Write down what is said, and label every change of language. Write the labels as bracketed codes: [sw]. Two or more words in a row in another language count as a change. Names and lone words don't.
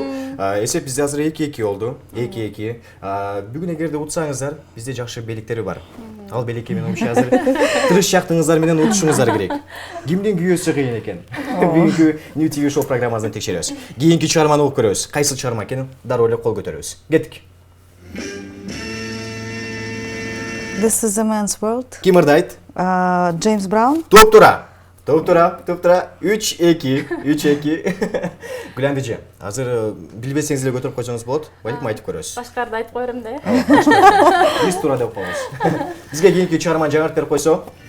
[ky] Эсеп бизде азыр 2-2 болду. 2-2. Бүгүн эгерде утсаңыздар, бизде жакшы белектери бар. Ал белекке мен оюмча азыр тырышчактыгыңыздар менен утушуңуздар керек. Кимдин күйөөсү кыйын экен? Бүгүнкү New TV Show программасынан текшеребиз. Кийинки чыгарманы угуп көрөбүз. Кайсыл чыгарма экенин дароо эле кол көтөрөбүз. Кеттик. [en] This is a man's world. [ky] Ким ырдайт? Джеймс Браун. Туп-тура. 3-2. Гүләндижи, азыр билбесеңиз эле көтөрүп койсоңуз болот. Балким айтып көрөсүз. Башкарды айтып коерум да. Биз туура деп коебуз. Бизге кийинки чыгарманы жаңыртып берип койсо.